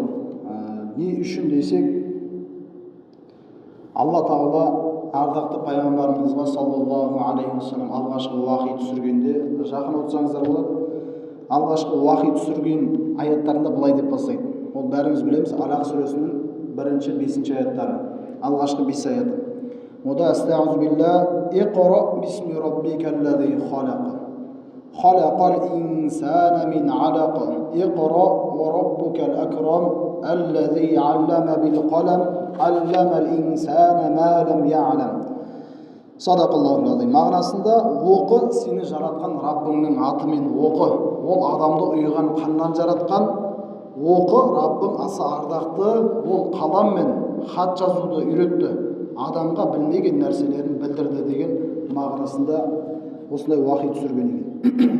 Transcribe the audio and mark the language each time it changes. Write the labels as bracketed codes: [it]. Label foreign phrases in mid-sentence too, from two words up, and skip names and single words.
[kk] Не үшін десек, Алла Тағала ардақты пайғамбарымызға [ar] صلى الله عليه وسلم [kk] алғашқы уахи түсіргенде, жақын отырсаңыздар болады, алғашқы уахи түсірген аяттарында былай деп бастайды. Ол бәріміз білеміз, Алақ сүресінің 1-5 аяттары, алғашқы 5 аяты. [ar] Ода أستغفر الله، اقرأ باسم ربك الذي خلق، خلق الإنسان من علق، اقرأ وربك الأكرم، الذي علم بالقلم، علم الإنسان ما لم يعلم. صدق الله العظيم. [kk] Мағынасында оқы, сені жаратқан Раббыңның атымен оқы. Ол адамды ұйыған қаннан жаратқан. Оқы, Раббың аса ардақты, ол қалам мен хат жазуды үйретті. Адамға білмеген нәрселерін білдірді деген мағынасында осындай уахи түсірген екен.